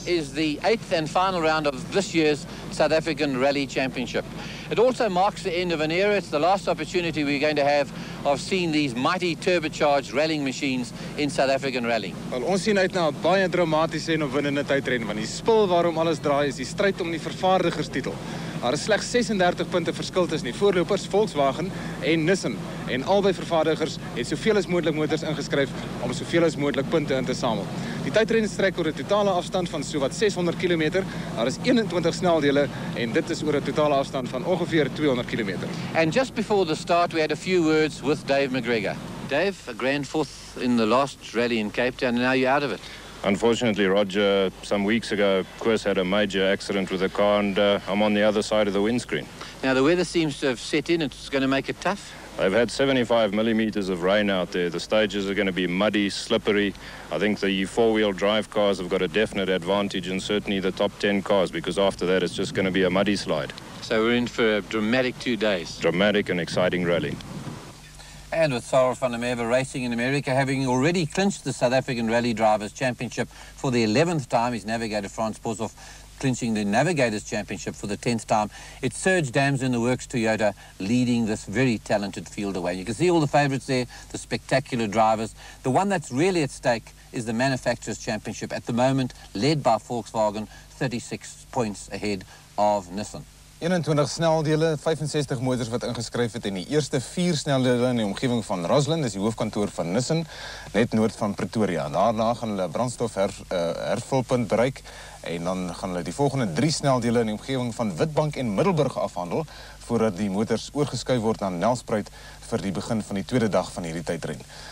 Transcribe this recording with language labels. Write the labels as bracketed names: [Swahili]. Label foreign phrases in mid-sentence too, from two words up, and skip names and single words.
[English] is the 8th and final round of this year's South African Rally Championship. It also marks the end of an era. It's the last opportunity we're going to have of seeing these mighty turbocharged rallying machines in South African rallying. [Afrikaans] Wel, ons sien uit na 'n baie dramatiese en opwindende tydren, want die spil waarom alles draai is die stryd om die vervaardigerstitel. Daar is slegs 36 punte verskil tussen die voorlopers Volkswagen en Nissan. En albei vervaardigers het soveel as moontlik motors ingeskryf om soveel as moontlik punte in te samel. Die tydren strek oor 'n totale afstand van sowat 600 km. Daar is 21 sneldele en dit is oor 'n totale afstand van ongeveer 200 km. [English] And just before the start, we had a few words with Dave McGregor. Dave, a grand fourth in the last rally in Cape Town, and now you're out of it. Unfortunately, Roger, some weeks ago, Chris had a major accident with a car, and I'm on the other side of the windscreen. Now, the weather seems to have set in. It's going to make it tough. They've had 75 millimeters of rain out there. The stages are going to be muddy, slippery. I think the four-wheel drive cars have got a definite advantage, and certainly the top 10 cars, because after that it's just going to be a muddy slide. So we're in for a dramatic 2 days. Dramatic and exciting rally. And with Sarah van der Merwe racing in America, having already clinched the South African Rally Drivers' Championship for the 11th time, his navigator Frans Boshoff clinching the Navigators' Championship for the 10th time. It's Serge Dams in the Works Toyota leading this very talented field away. You can see all the favourites there, the spectacular drivers. The one that's really at stake is the Manufacturers' Championship, at the moment led by Volkswagen, 36 points ahead of Nissan. [Afrikaans] 21 sneldele, 65 motors wat ingeskryf het en die eerste 4 sneldele in die omgewing van Roslyn, dis die hoofkantoor van Nissan, net noord van Pretoria. Daarna gaan hulle brandstof hervulpunt bereik en dan gaan hulle die volgende 3 sneldele in die omgewing van Witbank en Middelburg afhandel voordat die motors oorgeskuif word na Nelspruit vir die begin van die tweede dag van hierdie tydren.